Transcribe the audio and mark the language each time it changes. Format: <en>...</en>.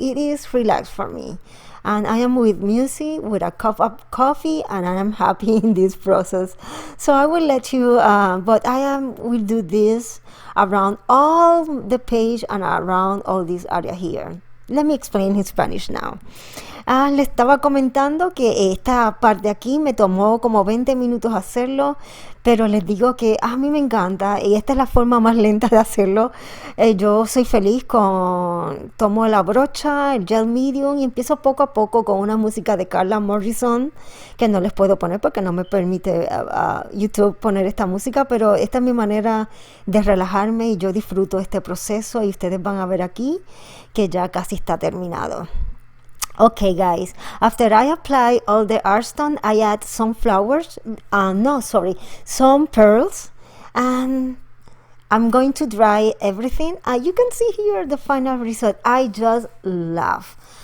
<en>It is relaxed for me. And I am with music, with a cup of coffee, and I am happy in this process. So I will let you, but will do this around all the page and around all this area here. Let me explain in Spanish now.</en> <es>Le estaba comentando que esta parte aquí me tomó como 20 minutos hacerlo, pero les digo que a mí me encanta y esta es la forma más lenta de hacerlo. Yo soy feliz tomo la brocha, el gel medium y empiezo poco a poco con una música de Carla Morrison, que no les puedo poner porque no me permite YouTube poner esta música, pero esta es mi manera de relajarme y yo disfruto este proceso y ustedes van a ver aquí que ya casi está terminado.</es> <en>Okay, guys, after I apply all the art stone, I add some flowers, some pearls, and I'm going to dry everything. You can see here the final result. I just love.</en>